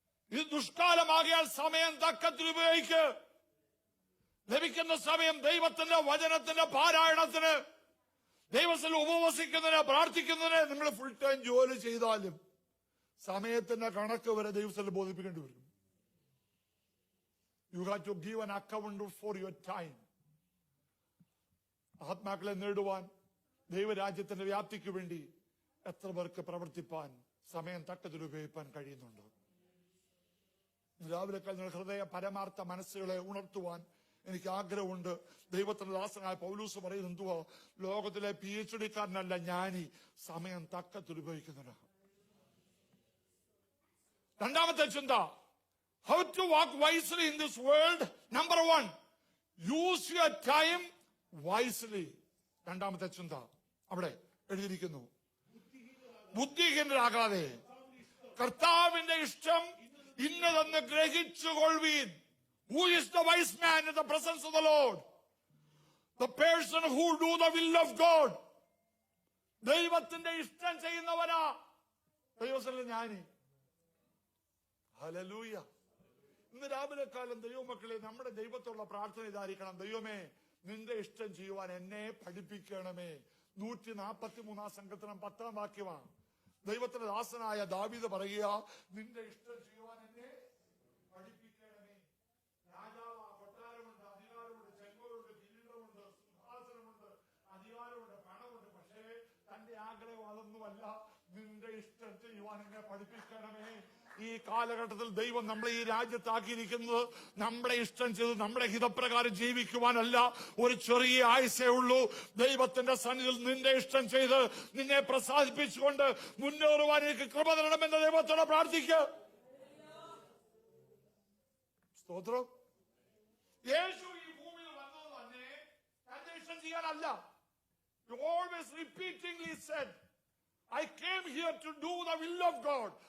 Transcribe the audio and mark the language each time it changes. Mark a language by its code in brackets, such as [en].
[ml] ഇത് ദുഷ്കാലമാകിയാൽ സമയം തക്കത്തിൽ ഉപയോഗിക്ക്. ലഭിക്കുന്ന സമയം ദൈവത്തിന്റെ വചനത്തിന്റെ പാരായണത്തിന്, ദൈവത്തിൽ ഉപവസിക്കുന്നതിന്, പ്രാർത്ഥിക്കുന്നതിന് നിങ്ങൾ ഫുൾ ടൈം ജോലി ചെയ്താലും സമയത്തിന്റെ കണക്ക് വരെ ദൈവത്തിൽ ബോധിപ്പിക്കേണ്ടി വരും. [en] You have to give an account for your time. [ml] ആത്മാക്കളെ നേടുവാൻ, ദൈവരാജ്യത്തിന്റെ വ്യാപ്തിക്ക് വേണ്ടി എത്ര പേർക്ക് പ്രവർത്തിപ്പാൻ സമയം തക്കത്തിൽ ഉപയോഗിക്കാൻ കഴിയുന്നുണ്ട്? രാവിലെ കഴിഞ്ഞ ഹൃദയ പരമാർത്ഥ മനസ്സുകളെ ഉണർത്തുവാൻ എനിക്ക് ആഗ്രഹമുണ്ട്. ദൈവത്തിന്റെ ദാസനായ പൗലൂസ് പറയുന്നത് എന്തുവോ, ലോകത്തിലെ PhD കാരനല്ല ജ്ഞാനി, സമയം തക്കത്തിൽ ഉപയോഗിക്കുന്നവരാണ്. രണ്ടാമത്തെ ചിന്ത, [en] how to walk wisely in this world. Number 1, use your time wisely. [ml] രണ്ടാമത്തെ ചിന്ത അവിടെ എഴുതിയിരിക്കുന്നു, ബുദ്ധിഹീനരാകാതെ കർത്താവിന്റെ ഇഷ്ടം ഇന്നതെന്ന് ഗ്രഹിച്ചുകൊള്ളുവീൻ. [en] Who is the wise man in the presence of the Lord? The person who do the will of God. [ml] ദൈവത്തിന്റെ ഇഷ്ടം ചെയ്യുന്നവനാ ദൈവത്തിന്റെ ജ്ഞാനി. ഹല്ലേലൂയ. ഇന്ന് രാവിലെ കാലം ദൈവമക്കളെ, നമ്മുടെ ദൈവത്തോടുള്ള പ്രാർത്ഥന ഇതായിരിക്കണം, ദൈവമേ നിന്റെ ഇഷ്ടം ചെയ്യുവാൻ എന്നെ പഠിപ്പിക്കണമേ. 143 സങ്കീർത്തനം 10 വാക്യമാണ്. ദൈവത്തിന്റെ ദാസനായ ദാവീദ് പറയുക, നിന്റെ ഇഷ്ടം ചെയ്യുവാൻ എന്നെ പഠിപ്പിക്കണമേ. രാജാവ് കൊട്ടാരമുണ്ട്, അധികാരമുണ്ട്, ചെങ്കോലുണ്ട്, കിരീടമുണ്ട്, സിംഹാസനമുണ്ട്, അധികാരമുണ്ട്, പണമുണ്ട്. പക്ഷേ തന്റെ ആഗ്രഹം അതൊന്നുമല്ല, നിന്റെ ഇഷ്ടം ചെയ്യുവാൻ എന്നെ പഠിപ്പിക്കണമേ. ഈ കാലഘട്ടത്തിൽ ദൈവം നമ്മളെ ഈ രാജ്യത്താക്കിയിരിക്കുന്നത് നമ്മുടെ ഇഷ്ടം ചെയ്ത് നമ്മുടെ ഹിതപ്രകാരം ജീവിക്കുവാനല്ല. ഒരു ചെറിയ ആയുസേ ഉള്ളൂ. ദൈവത്തിന്റെ സന്നിധിയിൽ നിന്റെ ഇഷ്ടം ചെയ്ത് നിന്നെ പ്രസാദിപ്പിച്ചുകൊണ്ട് മുന്നേറുവാൻ എനിക്ക് കൃപ തരണമെന്ന് ദൈവത്തോട് പ്രാർത്ഥിക്കുക. സ്തോത്രം. യേശു ഈ ഭൂമിയിൽ വന്നത് തന്നെ തന്റെ ഇഷ്ടം ചെയ്യാനല്ല. [en] He always repeatedly said, I came here to do the will of God.